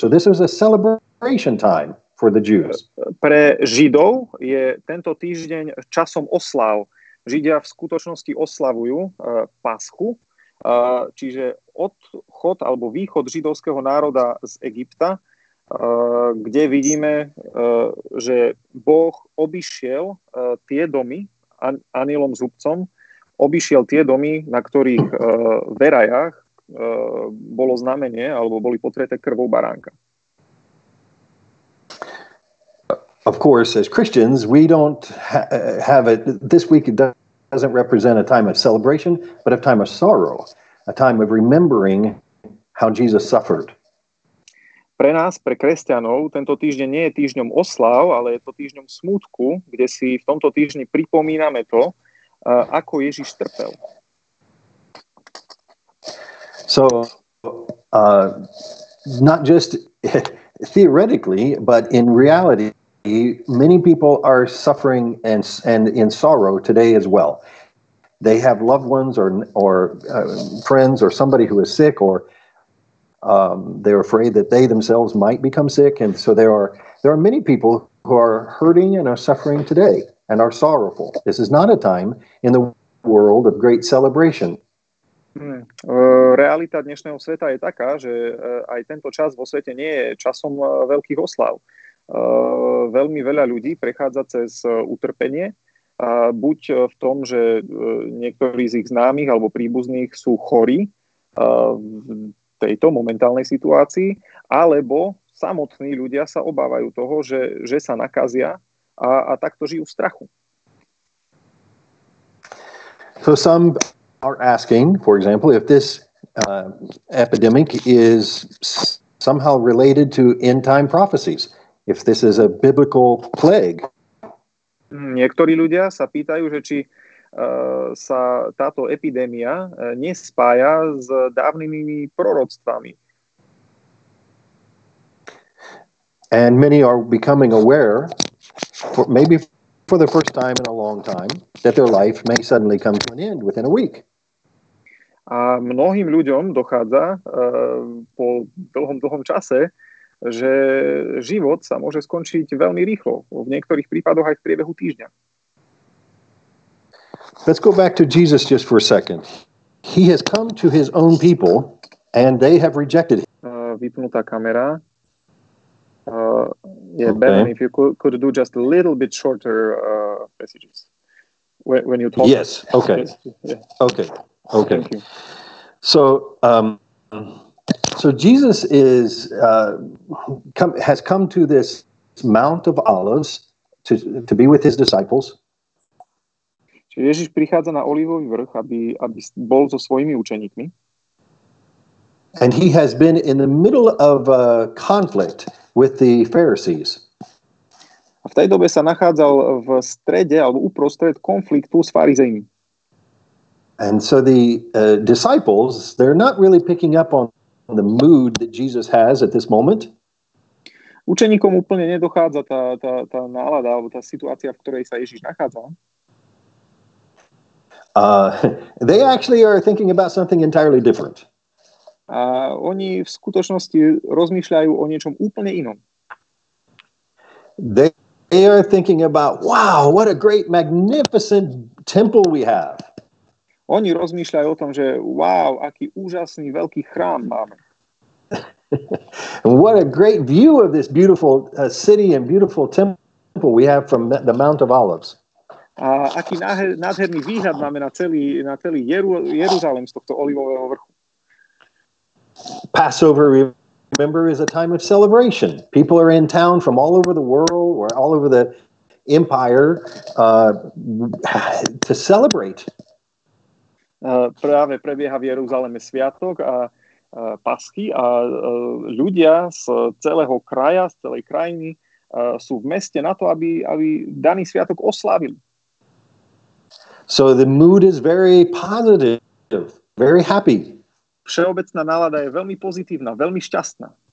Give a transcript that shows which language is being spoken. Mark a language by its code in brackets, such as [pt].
[en] So this is a celebration time for the Jews. [sk] Pre Židov je tento týždeň časom osláv. Židia v skutočnosti oslavujú Paschu, čiže odchod alebo východ židovského národa z Egypta, kde vidíme, že Boh obišiel tie domy, anielom zubcom, obišiel tie domy, na ktorých verajách bolo znamenie alebo boli potreté krvou baránka. [en] Of course, as Christians, we don't have it. This week it doesn't represent a time of celebration, but a time of sorrow, a time of remembering how Jesus suffered. [sk] Pre nás, pre kresťanov, tento týždeň nie je týždňom osláv, ale je to týždňom smútku, kde si v tomto týždni pripomíname to, ako Ježiš trpel. [en] So, not just theoretically, but in reality, many people are suffering and in sorrow today as well. They have loved ones or friends or somebody who is sick, or they're afraid that they themselves might become sick, and so there are many people who are hurting and are suffering today and are sorrowful. This is not a time in the world of great celebration. [sk] Realita dnešného sveta je taká, že aj tento čas vo svete nie je časom veľkých oslav. Veľmi veľa ľudí prechádza cez utrpenie, buď v tom, že niektorí z ich známych alebo príbuzných sú chorí v tejto momentálnej situácii, alebo samotní ľudia sa obávajú toho, že sa nakazia a takto žijú v strachu. [en] So some are asking, for example, if this epidemic is somehow related to end-time prophecies. If this is a biblical plague. [sk] Niektorí ľudia sa pýtajú, že či sa táto epidémia nespája s dávnymi proroctvami. [en] And many are becoming aware, maybe for the first time in a long time, that their life may suddenly come to an end within a week. [sk] A mnohým ľuďom dochádza po dlhom čase, že život sa môže skončiť veľmi rýchlo, v niektorých prípadoch aj v priebehu týždňa. [en] Let's go back to Jesus just for a second. He has come to his own people and they have rejected him. [sk] Vypnutá kamera. [en] Bevan, if you could do just a little bit shorter messages when you talk. Yes. Okay. Yeah. Okay. Thank you. So Jesus has come to this Mount of Olives to be with his disciples. [sk] Čiže Ježiš prichádza na Olivový vrch, aby bol so svojimi učeníkmi. [en] And he has been in the middle of a conflict with the Pharisees. [sk] A v tej dobe sa nachádzal v strede alebo uprostred konfliktu s farizejmi. [en] And so the disciples, they're not really picking up on the mood that Jesus has at this moment. [sk] Učeníkom úplne nedochádza tá nálada alebo tá situácia, v ktorej sa Ježiš nachádza. [en] They actually are thinking about something entirely different. [sk] A oni v skutočnosti rozmýšľajú o niečom úplne inom. [en] They are thinking about, wow, what a great, magnificent temple we have. [sk] Oni rozmýšľajú o tom, že wow, aký úžasný veľký chrám máme. [en] And what a great view of this beautiful city and beautiful temple we have from the Mount of Olives. [sk] A aký nádherný výhľad máme na celý Jeruzalém z tohto olivového vrchu. [en] Passover, remember, is a time of celebration. People are in town from all over the world or all over the empire to celebrate. [sk] Práve prebieha v Jeruzaleme sviatok a Paschy a ľudia z celého kraja, z celej krajiny sú v meste na to, aby daný sviatok oslávili. [en] So the mood is very positive, very happy. [sk] Všeobecná nálada je veľmi pozitívna, veľmi šťastná.